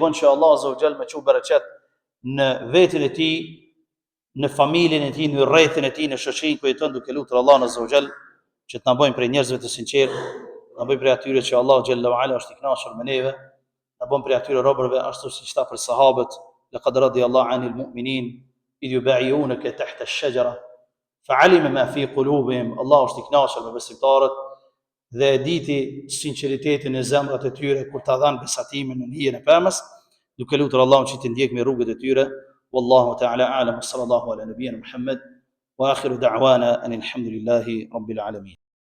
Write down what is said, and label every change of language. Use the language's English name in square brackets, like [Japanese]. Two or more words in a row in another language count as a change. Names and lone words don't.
[Albanian] bën që Allah [Arabic] عز وجل [Albanian] me çu bereqet në veten e tij, në familjen e tij, në rrethin e tij, në shoqërinë ku jeton, duke lutur Allahun [Arabic] عز وجل [Albanian] që të na bëjmë prej njerëzve të sinqertë, na bëjmë prej atyre që Allahu [Arabic] جل وعلا [Albanian] është i kënaqur me neve, na bëjmë prej atyre robërve ashtu siç tha për sahabët, [Arabic] لقد رضي الله عن المؤمنين إذ يبايعونك تحت الشجرة فعلم ما في قلوبهم. [Albanian] Allah është i kënaqur me besimtarët dhe e diti sinqeritetin e zemrat e tyre kur ta dhanë besatimin në hijen e pemës, duke lutur Allahun që të ndjek me rrugët e tyre. [Arabic] والله تعالى أعلم صلى الله على نبينا محمد وآخر دعوانا أن الحمد لله رب العالمين.